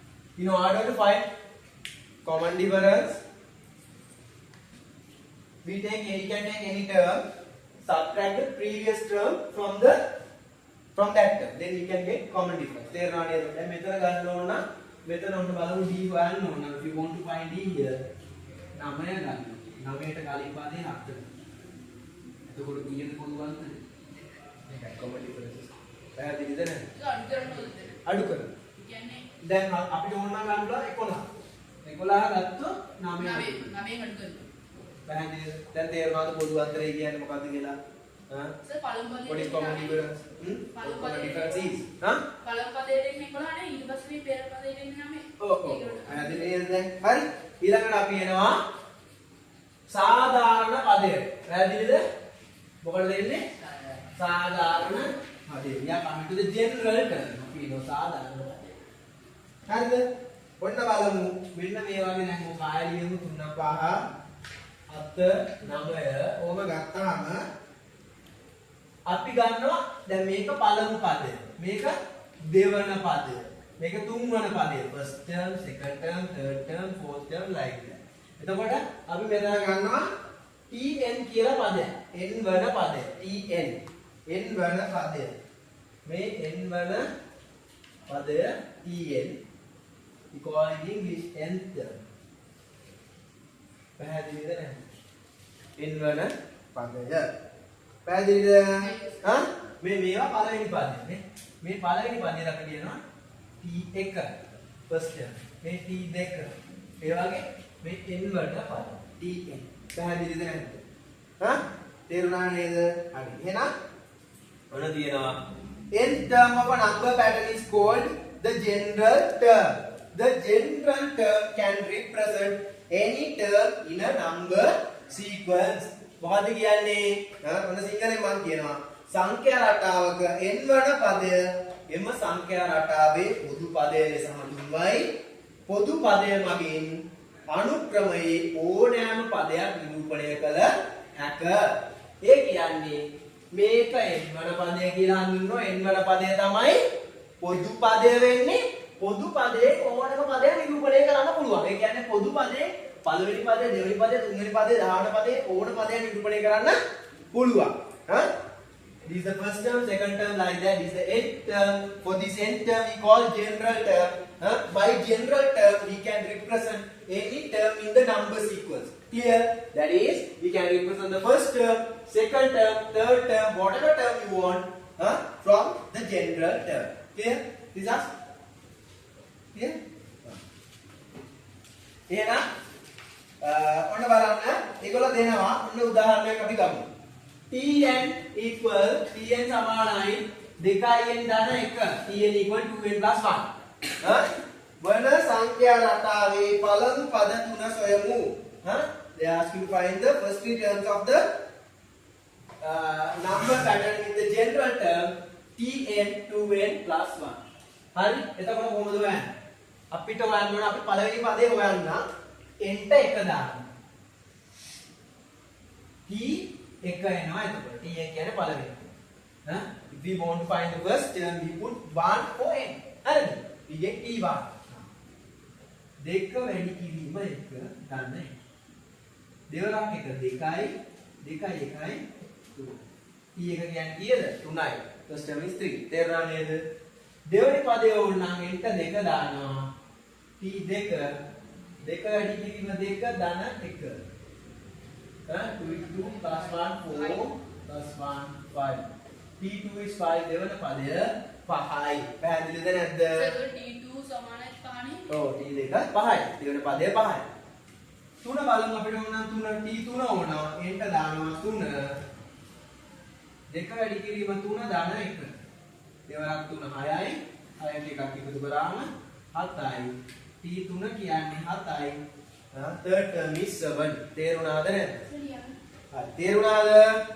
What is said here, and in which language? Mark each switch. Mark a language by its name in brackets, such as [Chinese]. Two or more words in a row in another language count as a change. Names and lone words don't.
[English] In order to find common difference, we can take any term, subtract the previous term from that term, then we can get common difference. [Sinhala] තේරෙනවද නේද? දැන් මෙතන ගන්න ඕන නම් මෙතන ඔන්න බලමු d හොයන්න ඕන. [English] If you want to find d here, 9 [Sinhala] ගන්න. 9ට කලින් පදේ 7. එතකොට කීයද පොදු අන්තරය? මේකයි [English] common difference. [Sinhala] පැහැදිලිද නැද්ද? අඩු කරනවා. කියන්නේ දැන් අපිට ඕන නම් ගන්න පුළුවන් 11. 11 ගත්තොත් 9 9 අඩු කරනවා. පැහැදිලිද? දැන් තේරුණාද පොදු අන්තරය කියන්නේ මොකක්ද කියලා? සර් පළමු [English] What is common difference? Common difference is [Sinhala] පළමු පදයට එන්නේ 11 නේ ඊට පස්සේ මේ පෙර පදයට එන්නේ 9. ඔව් පැහැදිලි නේද දැන්? හරි. ඊළඟට අපි එනවා සාධාරණ පදයට. පැහැදිලිද? මොකටද එන්නේ? සාධාරණ පදයට. [English] We are coming to the general term. [Sinhala] අපි එනවා සාධාරණ පදයට. හරිද? ඔන්න බලමු. මෙන්න මේ වගේ දැන් මොකක් ආයෙලියමු 3 5 7 9 ඕම ගත්තාම අපි ගන්නවා දැන් මේක පළමු පදය. මේක දෙවන පදය. මේක තුන්වන පදය. [English] first term, second term, third term, fourth term like that. [Sinhala] එතකොට අපි මෙතන ගන්නවා tn කියලා පදයක්. n වන පදය. tn. n වන පදය. මේ n වන පදය tn. [English] we call in English nth term. [Sinhala] පැහැදිලිද නැද්ද? n වන පදය. පැහැදිලිද? මේ මේවා පළවෙනි පදේ නේ. මේ පළවෙනි පදේ අපි කියනවා T1 [English] first term. [Sinhala] මේ T2. ඒ වගේ මේ n වලට පද. Tn. පැහැදිලිද නැද්ද? තේරුණා නේද? හරි. එහෙනම් ඔන්න තියෙනවා [English] nth term of a number pattern is called the general term. The general term can represent any term in a number sequence. [Sinhala] මොකද කියන්නේ? ඔන්න සිංහලෙන් මම කියනවා සංඛ්‍යා රටාවක n වන පදය එම සංඛ්‍යා රටාවේ පොදු පදය ලෙස හඳුන්වයි. පොදු පදය මගින් අනුක්‍රමයේ ඕනෑම පදයක් නිරූපණය කළ හැක. ඒ කියන්නේ මේක n වන පදය කියලා හඳුන්වනවා. n වන පදය තමයි පොදු පදය වෙන්නේ. පොදු පදයේ ඕනෑම පදයක් නිරූපණය කරන්න පුළුවන්. ඒ කියන්නේ පොදු පදයේ පළවෙනි පදේ, දෙවෙනි පදේ, තුන්වෙනි පදේ, 18 පදේ ඕන පදයක් නිරූපණය කරන්න පුළුවන්. [English] This is the first term, second term like that. This is the nth term. For this nth term we call general term. By general term we can represent any term in the number sequence. Clear? That is, we can represent the first term, second term, third term, whatever term you want from the general term. Clear? This is clear? [Sinhala] එහෙනම් ඔන්න බලන්න ඒගොල්ලෝ දෙනවා ඔන්න උදාහරණයක් අපි ගමු. [English] tn equal tn [Sinhala] සමානයි 2n ධන 1. [English] tn equal 2n plus 1. [Sinhala] වන සංඛ්‍යා රටාවේ පළමු පද තුන සොයමු. [English] They ask you to find the first three terms of the number pattern in the general term tn 2n plus 1. [Sinhala] හරි එතකොට කොහොමද හොයන්නේ? අපිට හොයන්න ඕන අපි පළවෙනි පදේ හොයන්න n ට 1 දාන්න. t 1 එනවා එතකොට t කියන්නේ පළවෙනි. [English] If we want to find the first term we put 1 for n. [Sinhala] හරිද? [English] we get t1. [Sinhala] දෙක වැඩි කිරීම 1 ගන්න 1. දෙවරක් 1 2යි 2යි 1යි 2. t 1 කියන්නේ කීයද? 3යි. [English] first term is 3. [Sinhala] තේරුණා නේද? දෙවෙනි පදේ ඕන නම් n ට 2 දානවා. t2 දෙක වැඩි කිරීම 2 ධන 1. [English] 2 is 2 plus 1 4 plus 1 5. t2 is 5 [Sinhala] දෙවන පදය 5යි. පැහැදිලිද නැද්ද? සර් t2 සමානයි 5නේ. ඔව් t2 5යි. දෙවන පදය 5යි. 3 බලමු අපිට ඕන නම් 3 t3 ඕනවා. n ට දානවා 3. දෙක වැඩි කිරීම 3 ධන 1. දෙවරක් 3 6යි. 6ට එකක් එකතු කරාම 7යි. t3 කියන්නේ 7යි. [English] third term is 7. [Sinhala] තේරුණාද නැද්ද? හරි. තේරුණාද?